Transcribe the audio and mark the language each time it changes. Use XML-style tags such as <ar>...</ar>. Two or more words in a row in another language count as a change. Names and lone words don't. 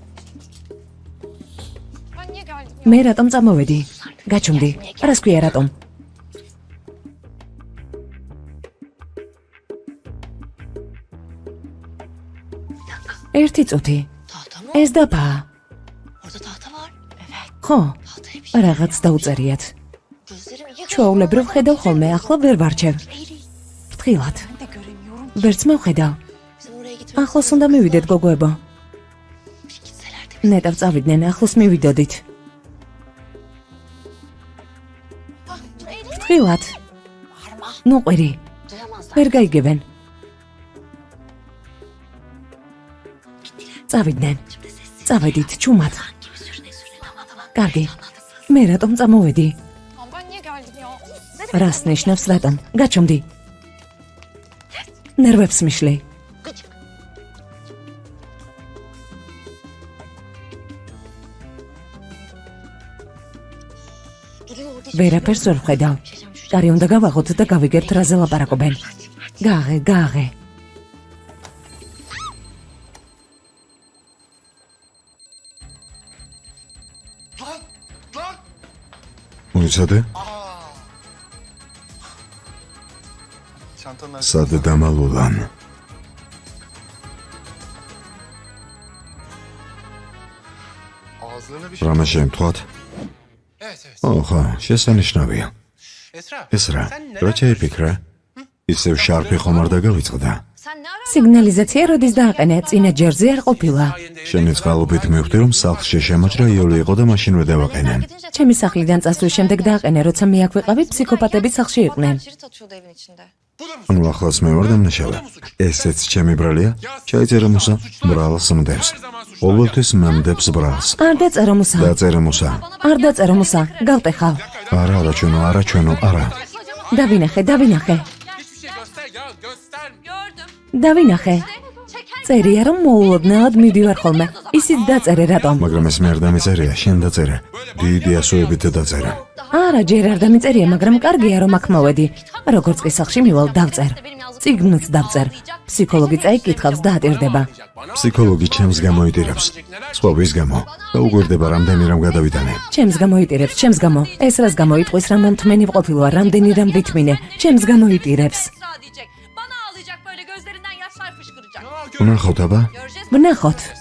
<ka>მე რატომ წამოვედი? გაჩუმდი. რას ქვია რატომ? ერთი წუთი. ეს დაფაა.</ka> <tr>Orada tahta var. Evet.</tr> <ka>ხო,</ka> <tr>Tahtaya bir şey.</tr> <ka>რაღაც დაუწერიათ.</ka> <tr>Gözlerim iyi.</tr> <ka>ჩვეულებრივ ხედავ ხოლმე, ახლა ვერ ვარჩევ. ფრთხილად.</ka> <tr>Ben de göremiyorum.</tr> <ka>ვერც მოვხედავ.</ka> <tr>Bizim oraya gitmemiz</tr> <ka>ახლოს უნდა მივიდეთ, გოგოებო.</ka> <tr>Bir gitseler de.</tr> <ka>ნეტავ წავიდნენ, ახლოს მივიდოდით. ფრთხილად.</ka> <tr>Bağırma.</tr> <ka>ნუ ყვირი,</ka> <tr>Duyamazlar.</tr> <ka>ვერ გაიგებენ. წავიდნენ. წავედით, ჩუმად.</ka> <tr>Gibi sürüne sürüne. Tamam tamam.</tr> <ka>კარგი. მე რატომ წამოვედი?</ka> <tr>Ben niye geldim ya?</tr> <ka>რას ნიშნავს რატომ? გაჩუმდი. ნერვებს მიშლი.</ka> <tr>Gıcık. Duruyor orada.</tr> <ka>ვერაფერს ვერ ვხედავ. კარი უნდა გავაღოთ და გავიგებთ რაზე ლაპარაკობენ. გააღე, გააღე.</ka> <tr>Lan. Lan.</tr> <ka>მოიცადე?</ka> <tr>Çantanın</tr> <ka>სად დამალულან?</ka> <tr>ağızlarına bir şey.</tr> <ka>რამე შემთხვათ?</ka> <tr>Evet evet.</tr> <ka>ო, ხო, შესანიშნავია. Esra. ეს რა? რა შეიფიქრა? ისევ შარფი ხომ არ დაგავიწყდა?</ka> <tr>Sen ne ara?</tr> <ka>სიგნალიზაცია როდის დააყენე? წინა ჯერზე არ ყოფილა. შენი წყალობით მივხვდი, რომ სახლში შემოჭრა იოლი იყო და მაშინვე დავაყენე. ჩემი სახლიდან წასვლის შემდეგ დააყენე, როცა მე აქ ვიყავი, ფსიქოპატები სახლში იყვნენ.</ka> <tr>Cirit atıyordu evin içinde. Bu da mı?</tr> <ka>ანუ ახლაც მე ვარ დამნაშავე. ესეც ჩემი ბრალია? ჩაიწერე მუსა, ბრალს მდევს. ყოველთვის მემდებს ბრალს. არ დაწერო მუსა. დაწერე მუსა. არ დაწერო მუსა. გავტეხავ. არა, არა ჩვენო, არა ჩვენო, არა. დავინახე, დავინახე.</ka> <tr>Hiçbir şey göster ya göster. Gördüm.</tr> <ka>დავინახე.</ka> <tr>Çeken.</tr> <ka>წერია რომ მოულოდნელად მივდივარ ხოლმე. ისიც დაწერე რატომ? მაგრამ ეს მე არ დამეწერია, შენ დაწერე. დიდი ასოებით დაწერე. არა, ჯერ არ დამიწერია, მაგრამ კარგია რომ აქ მოვედი. როგორც კი სახლში მივალ, დავწერ. წიგნს დავწერ. ფსიქოლოგი წაიკითხავს და ატირდება. ფსიქოლოგი ჩემს გამოიტირებს. სხვა ვის გამო? და უგვირდება რამდენი რამ გადავიტანე. ჩემს გამოიტირებს, ჩემს გამო. ეს რას გამოიტყვის, რა მომთმენი ვყოფილვარ, რამდენი რამ ვითმინე. ჩემს გამოიტირებს.</ka> <tr>Esra diyecek. Bana ağlayacak böyle gözlerinden yaşlar fışkıracak.</tr> <ka>ვნახოთ აბა.</ka> <tr>Göreceğiz.</tr> <ka>ვნახოთ.</ka>